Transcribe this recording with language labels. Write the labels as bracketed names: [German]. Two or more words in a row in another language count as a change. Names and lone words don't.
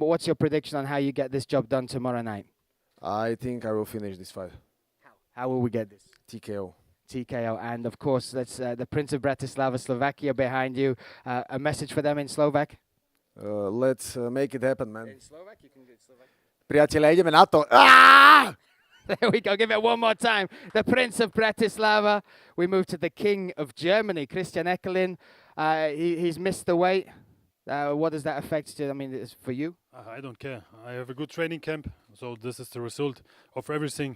[English] What's your prediction on how you get this job done tomorrow night? I think I will finish this fight. How will we get this? TKO. TKO. And, of course, that's the Prince of Bratislava, Slovakia behind you. A message for them in Slovak? Let's make it happen, man. In Slovak? You can do it in Slovak. [Slovak] Priatelia, ideme na to. Ah! [English] There we go. Give it one more time. The Prince of Bratislava. We move to the King of Germany, Christian ECKERLIN. He's missed the weight. What does that affect you? I mean, it's for you? I don't care. I have a good training camp, so this is the result of everything.